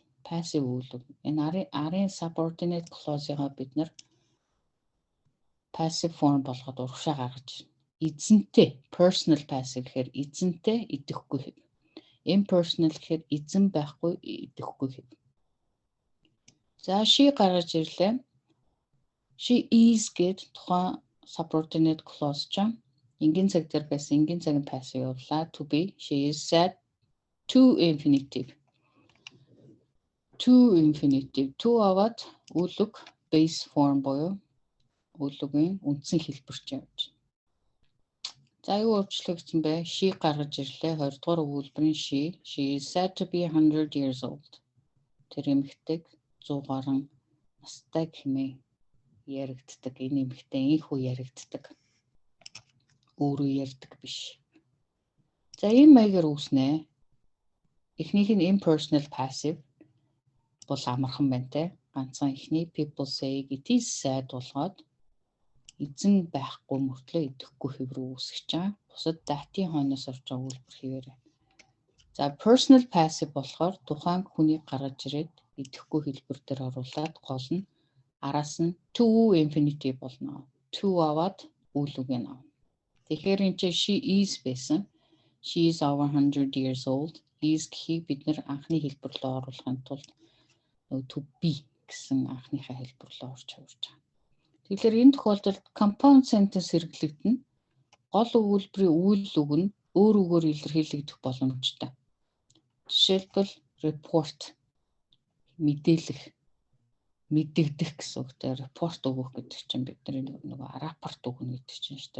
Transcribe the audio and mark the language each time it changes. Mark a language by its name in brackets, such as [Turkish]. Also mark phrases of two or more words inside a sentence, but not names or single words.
[Mongolian] Passive үйлэг. Энэ арын [English] subordinate clause- [Mongolian] ыг бид нар [English] passive form [Mongolian] болгоод урагшаа гаргаж ирнэ. Эзэнтэй [English] personal passive [Mongolian] гэхээр эзэнтэй идэхгүй хэв. Impersonal гэхээр эзэн байхгүй идэхгүй хэв. За she гаргаж ирлээ. [English] She is [Mongolian] гэд тухайн [English] subordinate clause [Mongolian] ч Энгийн цаг дээр байсан энгийн цагийн passive явуулаа. [English] To be. She is sad. To infinitive. To infinitive. [Mongolian] To аваад үйл үг [English] base form [Mongolian] буюу үйл үгийн үндсэн хэлбэрч явж. За юу өөрчлөгдсөн бэ? She гаргаж ирлээ. 20 дугаар өгүүлбэрийн she. [English] She is sad to be 100 years old. [Mongolian] Тэр эмэгтэйг 100 гаруй настай хэмээн яригддаг. Энэ эмэгтэй ийхүү яригддаг. Өөрөө ярьдаг биш. За энэ маягаар үүснэ. Эхнийх нь [English] impersonal passive [Mongolian] бол амархан байна те. Ганцхан эхний [English] people say it is sad [Mongolian] болгоод эзэн байхгүй мөртлөө идэхгүй хэв рүү үүсгэж байгаа. Бусад датийн хойноос орж байгаа үйлбэр хэвээрээ. За [English] personal passive [Mongolian] болохоор тухайн хүний гаргаж ирээд идэхгүй хэлбэр дээр оруулаад гол нь араас нь [English] to infinitive [Mongolian] болно. To аваад үйл үг нь авна. Тэгэхээр энэ чинь [English] she is [Mongolian] байсан. [English] She is over 100 years old. [Mongolian] Is гэхийг бид нэр анхны хэлбэр рүү оруулахын тулд [English] to be [Mongolian] гэсэн анхныхаа хэлбэр рүү орж хувирж байгаа. Тэгэхээр энэ тохиолдолд [English] compound sentence [Mongolian] хэрэглэгдэнэ. Гол өгүүлбэрийн үйл үг нь өөр үгээр илэрхийлэгдэх боломжтой. Жишээлбэл report мэдээлэх, мэдэгдэх гэсэн үгтэй report өгөх гэдэг чинь бидний нөгөө рапорт өгнө гэдэг чинь шүү дээ.